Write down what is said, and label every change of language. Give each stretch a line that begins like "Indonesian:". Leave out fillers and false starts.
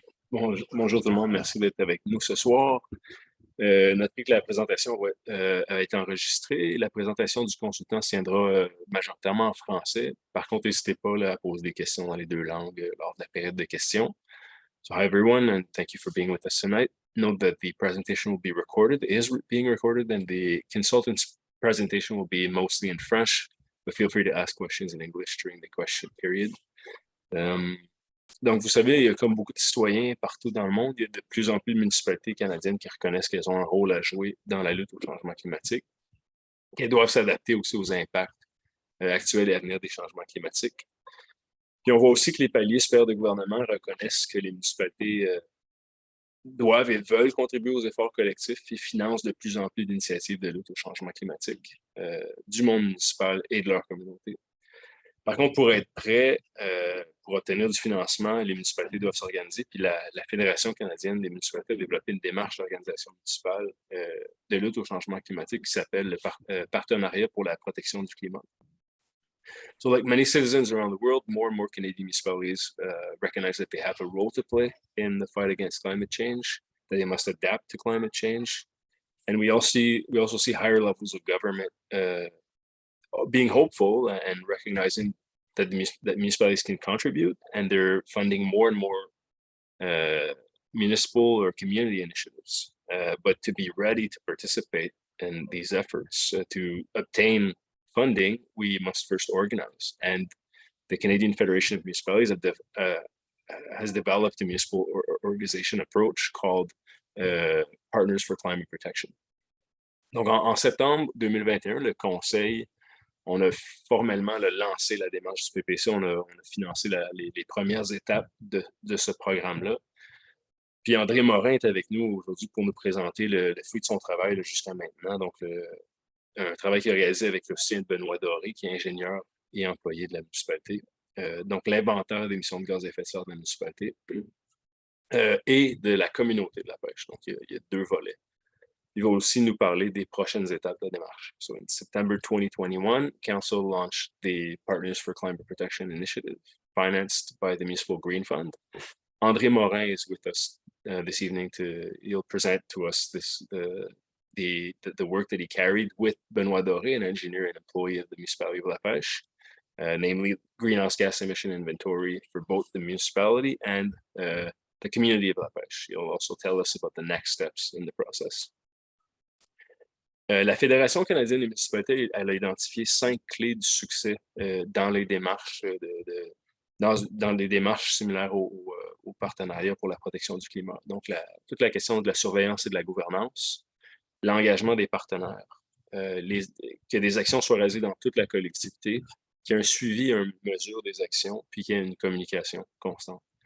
French: Bonjour tout le monde, merci d'être avec nous ce soir. Notez que la présentation a été enregistrée. La présentation du consultant se tiendra majoritairement en français. Par contre, n'hésitez pas là, à poser des questions dans les deux langues lors de la période de questions.
English: So, hi everyone, and thank you for being with us tonight. Note that the presentation will be recorded, being recorded, and the consultant's presentation will be mostly in French, but feel free to ask questions in English during the question period.
French: Donc, vous savez, il y a comme beaucoup de citoyens partout dans le monde, il y a de plus en plus de municipalités canadiennes qui reconnaissent qu'elles ont un rôle à jouer dans la lutte au changement climatique, qu'elles doivent s'adapter aussi aux impacts actuels et à venir des changements climatiques. Puis on voit aussi que les paliers supérieurs de gouvernement reconnaissent que les municipalités doivent et veulent contribuer aux efforts collectifs et financent de plus en plus d'initiatives de lutte au changement climatique du monde municipal et de leur communauté. Par contre, pour être prêt, pour obtenir du financement, les municipalités doivent s'organiser. Puis la Fédération canadienne des municipalités a développé une démarche d'organisation municipale de lutte au changement climatique qui s'appelle le Partenariat pour la protection du climat.
English: So like many citizens around the world, more and more Canadian municipalities recognize that they have a role to play in the fight against climate change, that they must adapt to climate change. And we also see higher levels of government being hopeful and recognizing that municipalities can contribute, and they're funding more and more municipal or community initiatives. But to be ready to participate in these efforts, to obtain funding, we must first organize. And the Canadian Federation of Municipalities has developed a municipal organization approach called Partners for Climate Protection.
French: Donc, en septembre 2021, le Conseil, on a formellement lancé la démarche du PPC. On a financé les premières étapes de ce programme-là. Puis André Morin est avec nous aujourd'hui pour nous présenter le fruit de son travail jusqu'à maintenant. Donc, un travail qu'il a réalisé avec le soutien de Benoît Doré, qui est ingénieur et employé de la municipalité. Donc, l'inventaire d'émissions de gaz à effet de serre de la municipalité et de la communauté de la pêche. Donc, il y a deux volets. Il va aussi nous parler des prochaines étapes de la démarche.
English: So in September 2021, Council launched the Partners for Climate Protection Initiative, financed by the Municipal Green Fund. André Morin is with us this evening. He'll present to us the work that he carried with Benoît Doré, an engineer and employee of the Municipality of La Pêche, namely greenhouse gas emission inventory for both the municipality and the community of La Pêche. He'll also tell us about the next steps in the process.
French: La Fédération canadienne des municipalités, elle a identifié 5 clés du succès dans les démarches dans des démarches similaires au partenariat pour la protection du climat. Donc, toute la question de la surveillance et de la gouvernance, l'engagement des partenaires, que des actions soient réalisées dans toute la collectivité, qu'il y ait un suivi, une mesure des actions, puis qu'il y ait une communication constante.